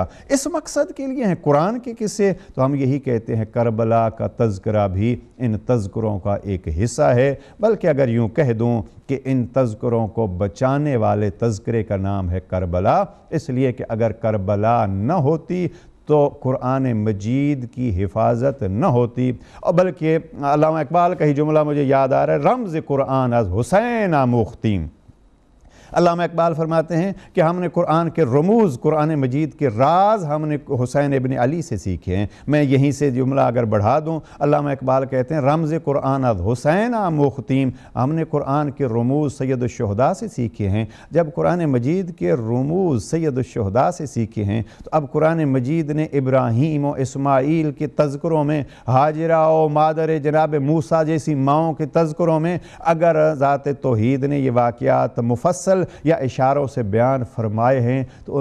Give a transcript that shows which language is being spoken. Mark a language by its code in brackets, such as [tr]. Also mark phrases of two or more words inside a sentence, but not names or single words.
[ur] اس مقصد کے لیے ہیں قرآن کے قصے، تو ہم یہی کہتے ہیں کربلا کا تذکرہ بھی ان تذکروں کا ایک حصہ ہے، بلکہ اگر یوں کہہ دوں کہ ان تذکروں کو بچانے والے تذکرے کا نام ہے کربلا، اس لیے کہ اگر کربلا نہ ہوتی تو قرآن مجید کی حفاظت نہ ہوتی، اور بلکہ علامہ اقبال کا ہی جملہ مجھے یاد آ رہا ہے، [fa] رمز قرآن از حسین آموختیم۔ [ur] علامہ اقبال فرماتے ہیں کہ ہم نے قرآن کے رموز، قرآن مجید کے راز ہم نے حسین ابن علی سے سیکھے ہیں۔ میں یہیں سے جملہ اگر بڑھا دوں، علامہ اقبال کہتے ہیں [fa] رمز قرآن از حسین آموختیم، [ur] ہم نے قرآن کے رموز سید الشہداء سے سیکھے ہیں۔ جب قرآن مجید کے رموز سید الشہداء سے سیکھے ہیں تو اب قرآن مجید نے ابراہیم و اسماعیل کے تذکروں میں، ہاجرہ و مادر جناب موسیٰ جیسی ماؤں کے تذکروں میں اگر ذات توحید نے یہ واقعات مفصل یا اشاروں سے بیان فرمائے ہیں تو